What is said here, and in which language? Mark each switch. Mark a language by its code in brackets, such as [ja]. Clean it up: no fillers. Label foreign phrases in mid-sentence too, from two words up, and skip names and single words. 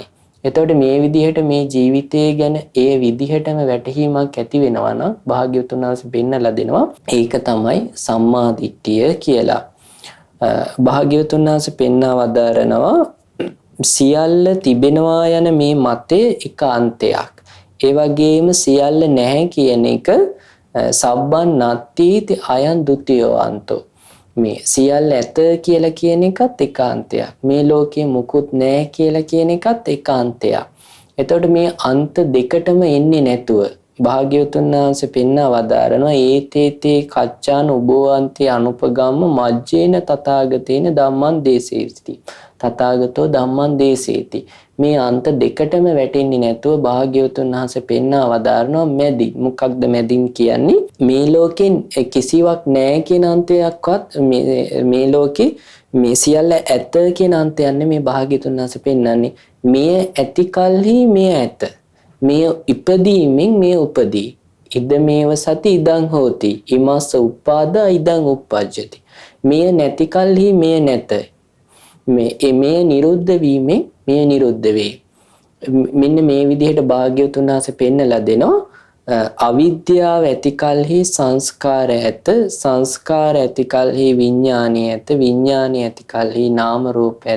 [si] එතකොට මේ විදිහට මේ ජීවිතය ගැන ඒ විදිහටම වැටහීමක් ඇති වෙනවා නම් භාග්‍යවතුන් වහන්සේ පෙන්නලා දෙනවා ඒක තමයි සම්මා දිට්ඨිය කියලා. භාග්‍යවතුන් වහන්සේ පෙන්වා වදාරනවා සියල්ල තිබෙනවා යන මේ මතේ එක අන්තයක්. ඒ වගේම සියල්ල නැහැ කියන එක [pi] සබ්බන් නත්ථීති අයං ဒ ුතියෝ අන්තෝ. [si] මේ සියල්ල ඇත කියලා කියන එකත් එක අන්තයක්. මේ ලෝකේ මුකුත් නැහැ කියලා කියන එකත් එක අන්තයක්. එතකොට මේ අන්ත දෙකටම එන්නේ නැතුව භාග්‍යවතුන් වහන්සේ පෙන්වා වදාරනවා [pi] ඒතේතේ කච්චාන උබෝවන්ති අනුපගම්ම මජ්ජේන තථාගතේන ධම්මං දේසේති. තථාගතෝ ධම්මං දේසේති. [si] මේ අන්ත දෙකටම වැටෙන්නේ නැතුව භාග්‍යවතුන් වහන්සේ පෙන්වා වදාරනවා මැදි. මොකක්ද මැදින් කියන්නේ? මේ ලෝකෙන් කිසිවක් නැහැ කියන අන්තයක්වත් මේ ලෝකේ මේ සියල්ල ඇත කියන අන්තයක් නෙමේ භාග්‍යවතුන් වහන්සේ පෙන්වන්නේ. මේ ඇති කල්හි මේ ඇත. මේ ඉපදීමෙන් මේ උපදී. [pi] ඉද මේව සති ඉදං හෝති. ඉමස්ස උපාදා ඉදං උප්පජ්ජති. [si] මේ නැති කල්හි මේ නැත. මේ නිරුද්ධ වීමෙන් මේ නිරුද්ධ වේ. මෙන්න මේ විදිහට භාග්‍යවතුන් වහන්සේ පෙන්නලා දෙනවා. අවිද්‍යාව ඇති කල්හි සංස්කාර ඇත. සංස්කාර ඇති කල්හි විඥානය ඇත. විඥානය ඇති කල්හි නාම රූප ඇත.